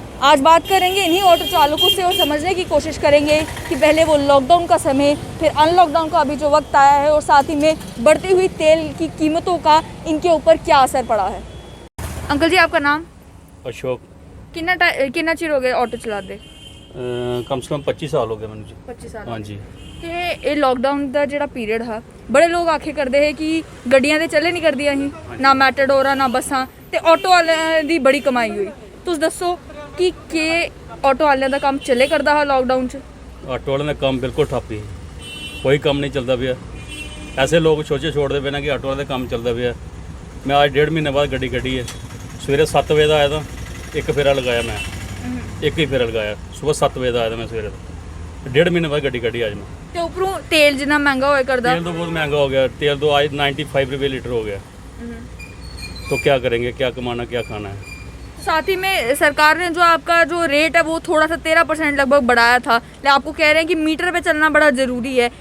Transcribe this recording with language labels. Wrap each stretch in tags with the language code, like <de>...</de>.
<hi>आज बात करेंगे इन्हीं ऑटो चालकों से और समझने की कोशिश करेंगे कि पहले वो लॉकडाउन का समय, फिर अनलॉकडाउन का अभी जो वक्त आया है, और साथ ही में बढ़ती हुई तेल की कीमतों का इनके ऊपर क्या असर पड़ा है। अंकल जी, आपका नाम? अशोक। कितना चिर हो गया ऑटो चलाते? कम से कम 25 साल हो गए मैंने जी। 25 साल। हाँ जी।</hi> <pa>ਇਹ लॉकडाउन ਦਾ ਜਿਹੜਾ ਪੀਰੀਅਡ ਹੈ, ਬੜੇ ਲੋਕ ਆਖੇ ਕਰਦੇ ਹੈ ਕਿ ਗੱਡੀਆਂ ਤੇ ਚੱਲੇ ਨਹੀਂ ਕਰਦੀਆਂ ਸੀ, ਨਾ ਮੈਟਾਡੋਰਾਂ ਨਾ ਬੱਸਾਂ, ਤੇ ਆਟੋ ਵਾਲਿਆਂ ਦੀ ਬੜੀ ਕਮਾਈ ਹੋਈ। ਤੁਸੀਂ ਦੱਸੋ ਕਿ ਆਟੋ ਵਾਲਿਆਂ ਦਾ ਕੰਮ ਚੱਲੇ ਕਰਦਾ ਹੈ लॉकडाउन 'ਚ? ਆਟੋ ਵਾਲਿਆਂ ਦਾ ਕੰਮ ਬਿਲਕੁਲ ਠੱਪ ਹੀ, ਕੋਈ ਕੰਮ ਨਹੀਂ ਚੱਲਦਾ ਪਿਆ। ਐਸੇ ਲੋਕ ਸੋਚੇ ਛੋੜਦੇ ਪਏ ਨੇ ਕਿ ਆਟੋ ਵਾਲੇ ਦਾ ਕੰਮ ਚੱਲਦਾ ਪਿਆ। ਮੈਂ ਅੱਜ 1.5 ਮਹੀਨੇ ਬਾਅਦ ਗੱਡੀ ਕੱਢੀ ਹੈ। ਸਵੇਰੇ 7 ਵਜੇ ਦਾ ਆਇਆ ਤਾਂ 1 ਫੇਰਾ ਲਗਾਇਆ</pa> <hi>मैं, 1 ही फेरा लगाया। सुबह 7 बजे आया था मैं सवेरे, 1.5 महीने बाद गड्डी कड़ी आज मैं।</hi> <pa>ਤੇ ਉੱਪਰੋਂ ਤੇਲ ਜਿੰਨਾ ਮਹਿੰਗਾ ਹੋਇਆ ਕਰਦਾ।</pa> <hi>तेल तो बहुत महंगा हो गया, तेल तो आज 95 रुपये लीटर हो गया। तो क्या करेंगे, क्या कमाना क्या खाना है। साथ ही में सरकार ने जो आपका जो रेट है वो थोड़ा सा 13% लगभग बढ़ाया था, लेकिन आपको कह रहे हैं कि मीटर पे चलना बड़ा ज़रूरी है।</hi>